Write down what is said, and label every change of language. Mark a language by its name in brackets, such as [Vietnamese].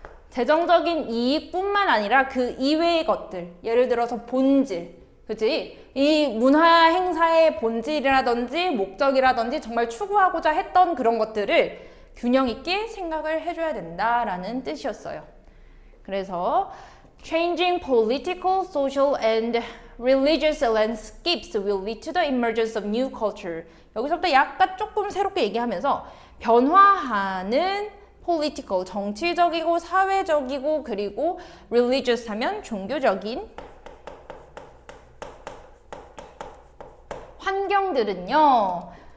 [Korean] 재정적인 이익뿐만 아니라 그 이외의 것들, 예를 들어서 본질, 그치? 이 문화 행사의 본질이라든지 목적이라든지 정말 추구하고자 했던 그런 것들을 균형 있게 생각을 해줘야 된다라는 뜻이었어요. 그래서 [English] Changing political, social, and religious landscapes will lead to the emergence of new culture. [Korean] 여기서부터 약간 조금 새롭게 얘기하면서 변화하는 political, 정치적이고 사회적이고 그리고 religious 하면 종교적인 환경들은요.